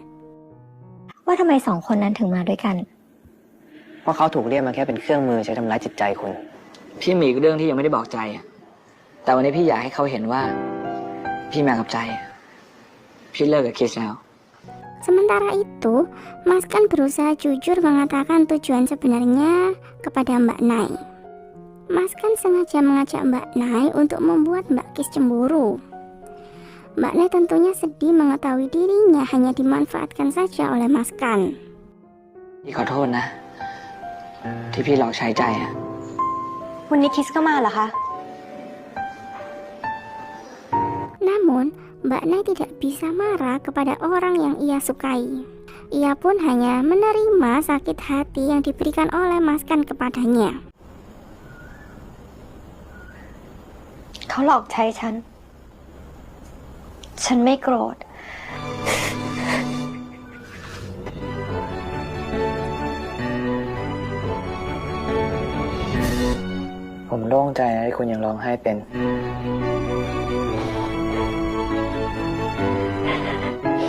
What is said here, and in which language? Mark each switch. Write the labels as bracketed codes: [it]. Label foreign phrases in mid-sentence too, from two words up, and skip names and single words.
[th] ว่าทำไมสองคนนั้นถึงมาด้วยกัน เพราะเขาถูกเรียกมาแค่เป็นเครื่องมือใช้ทำร้ายจิตใจคุณ พี่มีอีกเรื่องที่ยังไม่ได้บอกใจอะแต่วันนี้พี่อยากให้เขาเห็นว่า พี่มากับใจอะพี่เลิกกับคิสแล้ว [id] Sementara itu, Maskan berusaha jujur mengatakan tujuan sebenarnya kepada Mbak Nai. Maskan sengaja mengajak Mbak Nai untuk membuat Mbak Kis cemburu. Mbak Nai tentunya sedih mengetahui dirinya hanya dimanfaatkan saja oleh Maskan. [th] พี่ขอโทษนะ ที่พี่หลอกใช้ใจอะ วันนี้คิสก็มาเหรอคะ [id] Namun, Mbak Nai tidak bisa marah kepada orang yang ia sukai. Ia pun hanya menerima sakit hati yang diberikan oleh Maskan kepadanya. [th] เขาหลอกใช้ฉัน ฉันไม่โกรธ ผมโล่งใจนะที่คุณยังร้องไห้เป็น